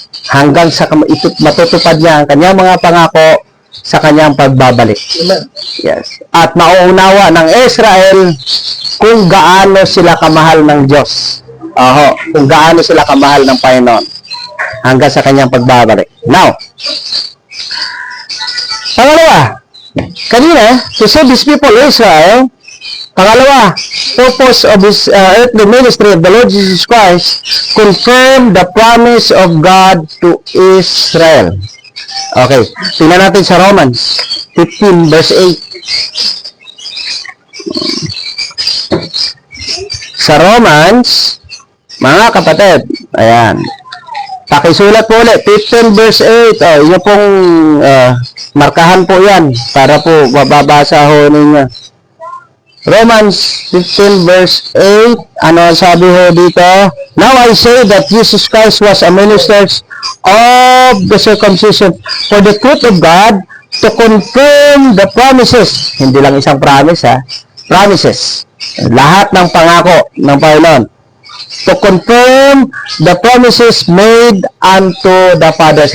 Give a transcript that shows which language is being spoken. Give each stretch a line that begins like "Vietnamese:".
Filipino: Hanggang sa matutupad niya ang kanyang mga pangako sa kanyang pagbabalik. Yes. At mauunawa ng Israel kung gaano sila kamahal ng Diyos. Kung gaano sila kamahal ng Panginoon hanggang sa kanyang pagbabalik.
English: Now,
Filipino: pangalawa, kanina,
English: to save His people Israel,
Filipino: pangalawa,
English: purpose of His earthly ministry of the Lord Jesus Christ, confirm the promise of God to Israel.
Filipino: Okay, tingnan natin sa Romans 15 verse 8. Sa Romans, mga kapatid, ayan, pakisulat po ulit, 15 verse 8, yun pong markahan po yan, para po mababasa ho ninyo. Romans 15 verse 8, ano sabi ho dito?
English: Now I say that Jesus Christ was a minister of the circumcision for the truth of God, to confirm the promises.
Filipino: Hindi lang isang promise, promises. Lahat ng pangako ng Panginoon.
English: To confirm the promises made unto the fathers.